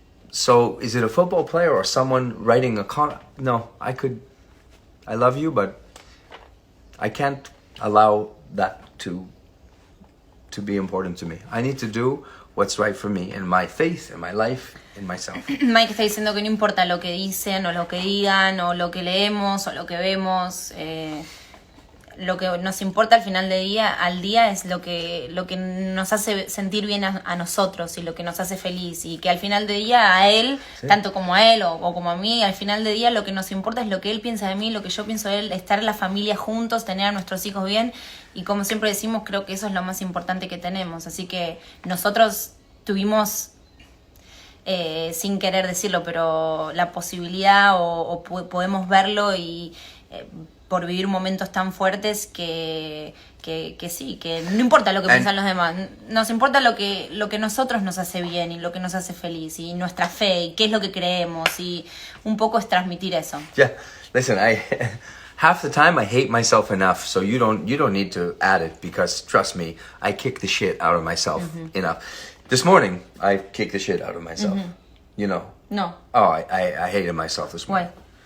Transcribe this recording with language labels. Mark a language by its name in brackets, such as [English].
[English] So is it a football player or someone writing No, I love you, but I can't allow that to be important to me. I need to do what's right for me and my faith and my life in myself. [Spanish] Mike está diciendo que no importa lo que dicen o lo que digan o lo que leemos o lo que vemos, lo que nos importa al final del día, al día es lo que nos hace sentir bien a nosotros y lo que nos hace feliz, y que al final del día a él, tanto como a él o como a mí, al final del día lo que nos importa es lo que él piensa de mí, lo que yo pienso de él, estar en la familia juntos, tener a nuestros hijos bien, y como siempre decimos, creo que eso es lo más importante que tenemos. Así que nosotros tuvimos, sin querer decirlo, pero la posibilidad o podemos verlo y por vivir momentos tan fuertes que sí, que no importa lo que piensan los demás, nos importa lo que nosotros nos hace bien y lo que nos hace feliz y nuestra fe y qué es lo que creemos, y un poco es transmitir eso. [English] Yeah, listen, half the time I hate myself enough, so you don't need to add it, because trust me, I kick the shit out of myself enough. This morning I kicked the shit out of myself. You know. No. Oh, I hated myself this morning. Why?